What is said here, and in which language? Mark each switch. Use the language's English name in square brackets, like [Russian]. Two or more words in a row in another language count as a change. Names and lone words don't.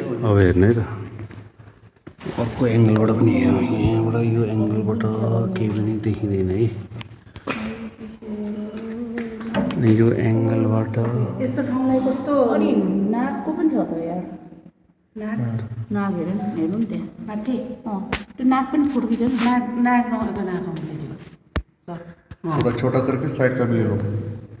[Nepali] अब हेर्नु है त अर्को एङ्गलबाट पनि हेरौँ यहाँबाट यो एङ्गलबाट केही पनि देखिँदैन है अनि यो एङ्गलबाट यस्तो ठाउँलाई कस्तो अनि नागको पनि छ त यार नाग नाग हेर न हेर्नु नि त्यहाँ माथि त्यो नाग पनि फुर्किन्छ नि नाग नगएको नाग आउँदैन [Hindi] थोड़ा छोटा करके साइड का भी ले लो।